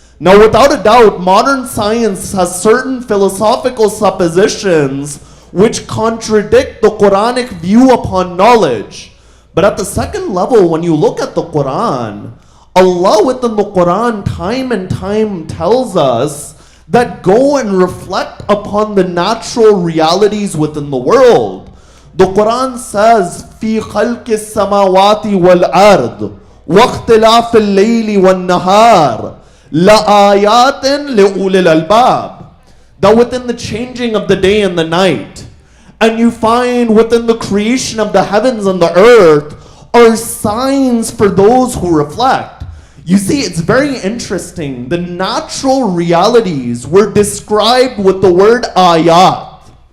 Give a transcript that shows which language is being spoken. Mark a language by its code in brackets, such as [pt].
[en] Now, without a doubt, modern science has certain philosophical suppositions which contradict the Quranic view upon knowledge. But at the second level, when you look at the Quran, Allah within the Quran time and time tells us that go and reflect upon the natural realities within the world. The Quran says, [ar] في خلق السماوات والأرض واختلاف الليل والنهار لآيات لأولي الألباب. [en] That within the changing of the day and the night, and you find within the creation of the heavens and the earth are signs for those who reflect. You see, it's very interesting. The natural realities were described with the word ayat.